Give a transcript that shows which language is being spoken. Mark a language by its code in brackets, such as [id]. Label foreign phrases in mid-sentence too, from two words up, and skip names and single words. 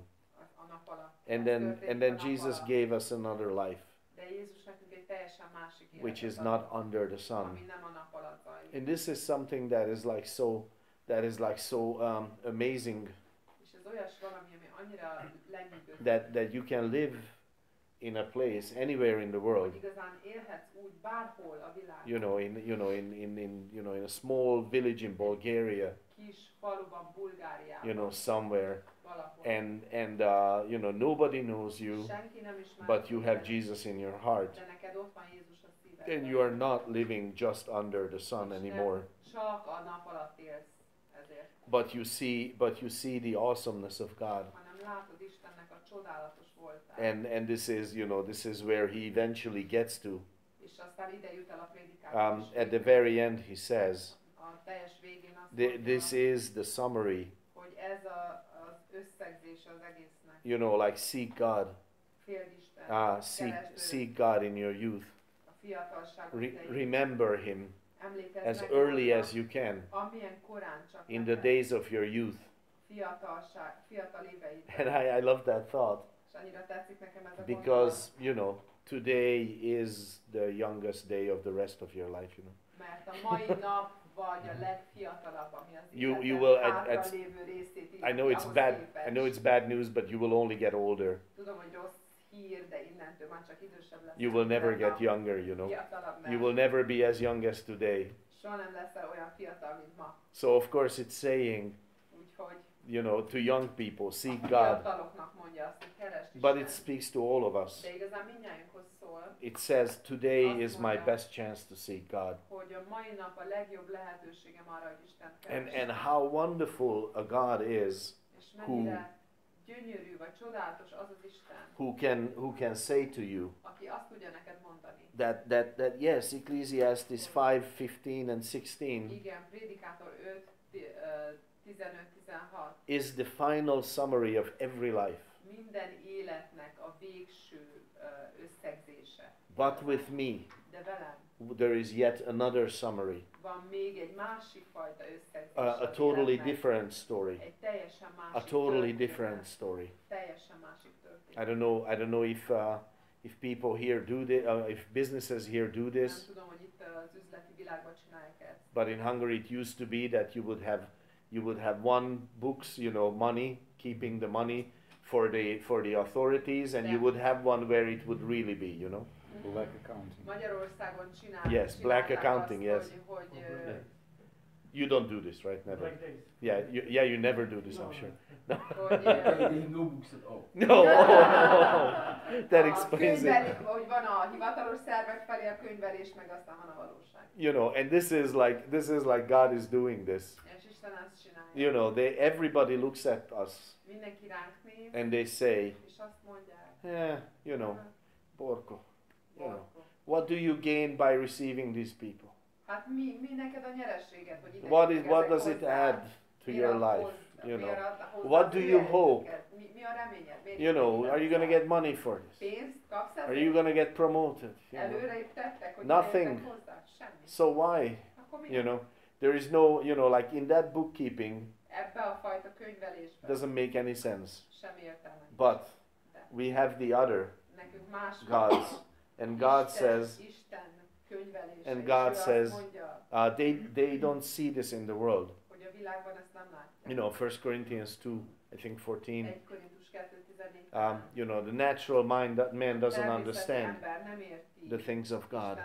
[en] And then Jesus gave us another life, which is not under the sun. And this is something that is like so amazing, that you can live in a place anywhere in the world. [hu] Hogy igazán élhetsz úgy bárhol a világon. [en] In a small village in Bulgaria. [hu] Kis faluban, Bulgáriában. [en] Somewhere. [hu] Valahol. [en] And nobody knows you, [hu] Senki nem ismer, [en] but you have Jesus in your heart. [hu] de neked ott van Jézus a szívedben. [en] And you are not living just under the sun anymore. [hu] Csak a nap alatt élsz ezért. [en] But you see the awesomeness of God. [hu] Hanem látod Istennek a csodálatos voltát. [en] And this is where he eventually gets to. [hu] És aztán ide jut el a prédikáció. [en] At the very end he says, [hu] a teljes végén azt mondja, [en] this is the summary. [hu] Hogy ez az összegzés az egésznek. [en] Like seek God. [hu] Féld Isten. [en] Seek God in your youth. [hu] A fiatalságod idején. [en] Remember him as [hu] meg [en] early [hu] arra, [en] as you can. [hu] Amilyen korán csak [en] In the days of your youth. [hu] Fiatal éveidben. [en] And I love that thought. [hu] És annyira tetszik nekem ez a [en] because today is the youngest day of the rest of your life. [hu] Mert a mai nap vagy a legfiatalabb, ami az [en] you will [hu] hátralévő részét [en] I know it's bad news, but you will only get older. [hu] Tudom, hogy rossz hír, de innentől már csak idősebb lesz. [en] You will never get younger, You will never be as young as today. [hu] Soha nem leszel olyan fiatal, mint ma. [en] So of course it's saying, [hu] úgyhogy, [en] to young people, seek God. [hu] Mondja azt, hogy keresd [en] But it speaks to all of us. [hu] De igazán mindnyájunkhoz szól. [en] It says today is my best chance to seek God. [hu] Hogy a mai nap a legjobb lehetőségem arra, hogy Istent keressem. [en] And how wonderful a God is [hu] gyönyörű vagy csodálatos az az Isten, [en] who can say to you [hu] aki azt tudja neked mondani, [en] that yes, Ecclesiastes 5:15 and 16 [hu] igen, Prédikátor 5:15-16 [en] is the final summary of every life. [hu] Minden életnek a végső összegzése. [en] But with me, [hu] de velem, [en] there is yet another summary. [hu] Van még egy másik fajta összegzés. [en] A totally different story. [hu] Egy teljesen másik [en] a totally different story. [hu] Teljesen másik történet. [en] I don't know if people here do this, if businesses here do this. [hu] Nem tudom, hogy itt az üzleti világban csinálják ezt. [en] But in Hungary it used to be that you would have one books, money, keeping the money for the authorities, and you would have one where it would really be, Black accounting. [hu] Magyarországon csinálják. [en] Yes, black accounting, yes. [hu] Hogy [en] you don't do this, right? Never. You never do this, I'm sure. No books at all. No. That explains it. [hu] Hogy van a hivatalos szervek felé a könyvelés, meg aztán van a valóság. [en] And this is like God is doing this. [hu] És Isten ezt csinálja. [en] Everybody looks at us. [hu] Mindenki ránk néz. [en] And they say, [hu] és azt mondják, porco. [en] What do you gain by receiving these people? [hu] Hát mi neked a nyerességet, hogy ide [en] what does it add to your life? What do you hope? [hu] Mi a reményed? [en] Are you going to get money for this? [hu] Pénzt kapsz ezért? [en] Are you going to get promoted? [hu] Előrébb tettek, hogy [en] nothing. [hu] Hozzá? Semmi. [en] So why? There is no, like in that bookkeeping, [hu] ebbe a fajta könyvelésben [en] doesn't make any sense. [hu] Semmi értelme. [en] But we have the other gods, and God says, and God says, they don't see this in the world. 1 Corinthians 2, I think 14. The natural man doesn't understand the things of God.